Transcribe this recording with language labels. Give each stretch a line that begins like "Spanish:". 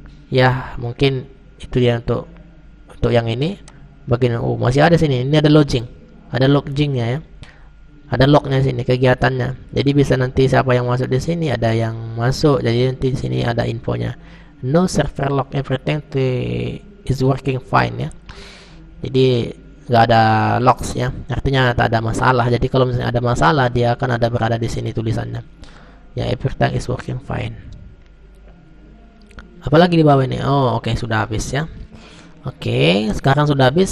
Indonesian: Ya, mungkin itu dia untuk yang ini. Bagian masih ada sini. Ini ada loggingnya ya. Ada lognya sini, kegiatannya. Jadi bisa nanti siapa yang masuk di sini, ada yang masuk. Jadi nanti di sini ada infonya.
English: No server log, everything is working fine ya.
Indonesian: Jadi nggak ada logs ya, artinya tak ada masalah. Jadi kalau misalnya ada masalah, dia akan berada di sini tulisannya ya,
English: everything is working fine.
Indonesian: Apalagi di bawah ini. Oh oke, sudah habis ya. Oke, sekarang sudah habis.